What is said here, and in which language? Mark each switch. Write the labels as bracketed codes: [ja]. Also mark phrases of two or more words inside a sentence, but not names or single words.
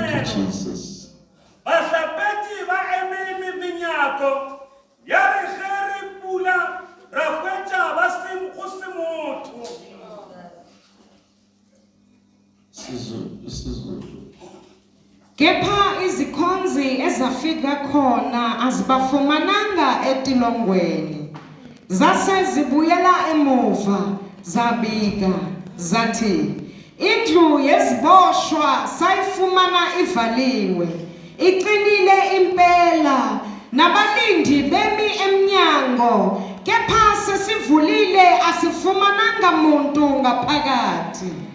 [nso] Jesus. Bahlapetši ba eme menyako ya re ge re pula ra hwetša go se motho. [zu] Kepha izikhonzi ezafika khona azibafumananga etilongweni. Zase zibuyela emuva zabika zathi indlu yeziboshwa sayifumana ivaliwe iqinile impela nabalindi bemi emnyango kepha sesivulile asifumananga muntu ngaphakathi.